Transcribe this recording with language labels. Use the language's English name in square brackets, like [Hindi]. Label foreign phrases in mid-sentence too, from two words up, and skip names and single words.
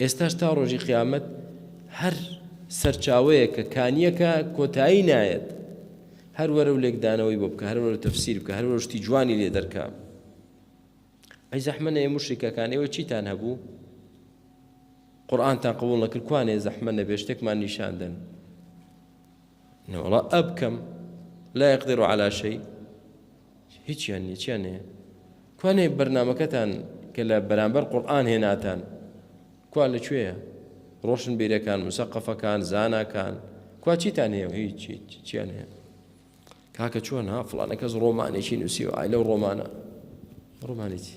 [Central Kurdish] ئێستاش تا ڕۆژی قیامەت هەر سەرچاوەیە کە کانیەکە کۆتایی نایەت، هەر وەرە و لێکدانەوەی بۆ بکە، هەر وەرە تەفسیر بکە، هەر وەرە شتی جوانی لێ دەرکا. ئەی زەحمەنە موشریکەکان ئێوە چیتان هەبوو؟ قورئانتان قبوڵ نەکرد، کوانێ زەحمەنە بێ شتێکمان نیشاندن. وەڵا ئەبکەم [Arabic] لا يقدر على شيء، [Central Kurdish] هیچیان نییە، چیان هەیە؟ کوانێ بەرنامەکەتان کە لە بەرامبەر قورئان هێناتان کوا لەکوێیە؟ ڕۆشن بیرەکان، مسەقەفەکان، زاناکان، کوا چیتان هەیە؟ هیچ چیان هەیە؟ کاکە چۆن ها فڵانە کەس ڕۆمانێکی نووسیوە، ئای لەو ڕۆمانە، ڕۆمانی چی؟